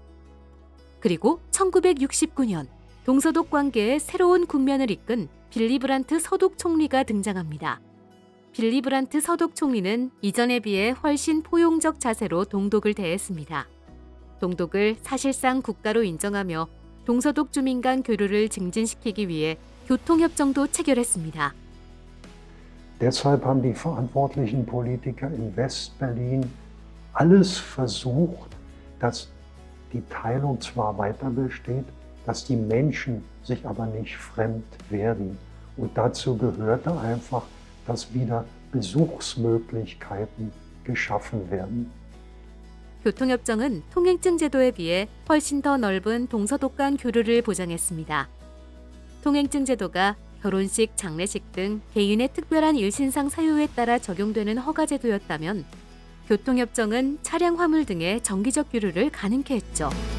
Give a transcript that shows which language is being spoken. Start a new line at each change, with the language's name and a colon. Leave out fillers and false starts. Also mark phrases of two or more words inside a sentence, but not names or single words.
Korean: 그리고 1969년 동서독 관계의 새로운 국면을 이끈 빌리 브란트 서독 총리가 등장합니다. 빌리 브란트 서독 총리는 이전에 비해 훨씬 포용적 자세로 동독을 대했습니다. 동독을 사실상 국가로 인정하며 동서독 주민 간 교류를 증진시키기 위해 교통협정도 체결했습니다.
German: Deshalb haben die verantwortlichen Politiker in Westberlin alles versucht, dass die Teilung zwar weiter besteht, dass die Menschen sich aber nicht fremd werden. Und dazu gehörte einfach, dass wieder Besuchsmöglichkeiten geschaffen werden.
Korean: 교통협정은 통행증 제도에 비해 훨씬 더 넓은 동서독 간 교류를 보장했습니다. 통행증 제도가 결혼식, 장례식 등 개인의 특별한 일신상 사유에 따라 적용되는 허가 제도였다면 교통협정은 차량 화물 등의 정기적 교류를 가능케 했죠.